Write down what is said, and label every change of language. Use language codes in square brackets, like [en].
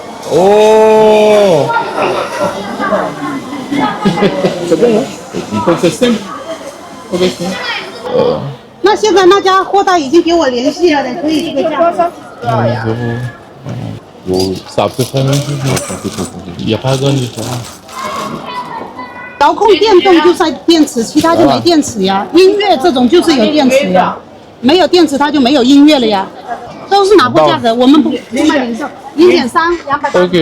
[fr] Oh. C'est bon, hein? C'est simple. OK. [zh] 那现在那家货代已经给我联系了的，可以这个价格。 [fr] C'est à peu près la même chose. Il n'y a pas grande différence. [zh] 遥控电动就在电池，其他就没电池呀。音乐这种就是有电池呀，没有电池它就没有音乐了呀。都是拿货价格，我们不卖零售，0.3 280。